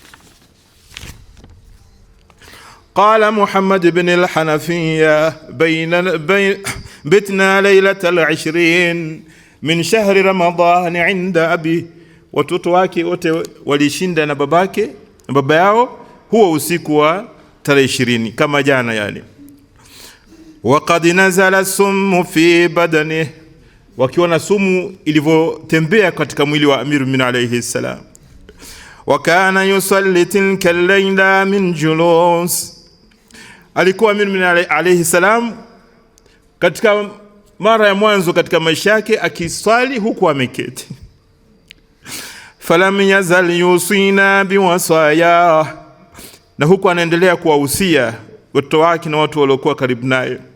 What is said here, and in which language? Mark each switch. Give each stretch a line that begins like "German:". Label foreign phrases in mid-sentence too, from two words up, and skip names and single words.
Arabic: قال محمد ابن الحنفية بتنا ليلة ال20 من شهر رمضان عند أبي,
Swahili: watoto wake wote walishinda na babake na baba yao huo usiku wa tarehe 20 kama jana yani.
Arabic: وقد نزل السم في بدنه,
Swahili: wakiona sumu ilivyotembea katika mwili wa Amirul Mu'minin
Arabic: عليه السلام. وكان يصلي تلك الليلة من جلوس,
Swahili: alikuwa Amirul Mu'minin
Arabic: عليه السلام
Swahili: katika mara ya mwanzo katika maisha yake akiswali huku ameketi.
Arabic: فلم يزل يوصينا بوصايا,
Swahili: na huku anaendelea kuwahusia watoto wake na watu waliokuwa karibu naye.